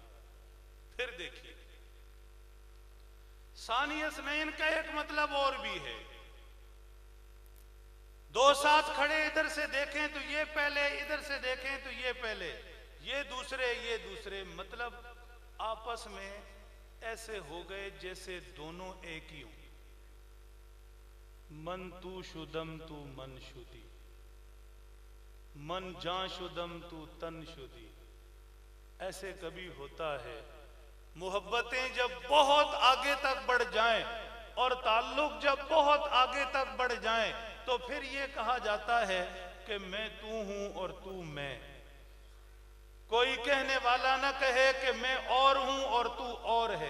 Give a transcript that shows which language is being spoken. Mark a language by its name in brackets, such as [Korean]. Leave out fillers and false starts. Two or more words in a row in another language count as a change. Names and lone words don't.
[Urdu] پھر دیکھیے ثانی اثنین کا ایک مطلب اور بھی ہے. 2 ساتھ کھڑے، ادھر سے دیکھیں تو یہ پہلے، ادھر سے دیکھیں تو یہ پہلے، یہ دوسرے، یہ دوسرے. مطلب آپس میں ایسے ہو گئے جیسے دونوں ایک ہی ہوں. [Persian] من تو شدم تو من شدی، من جان شدم تو تن شدی. [Urdu] ایسے کبھی ہوتا ہے محبتیں جب بہت آگے تک بڑھ جائیں اور تعلق جب بہت آگے تک بڑھ جائیں تو پھر یہ کہا جاتا ہے کہ میں تو ہوں اور تو میں. کوئی کہنے والا نہ کہے کہ میں اور ہوں اور تو اور ہے.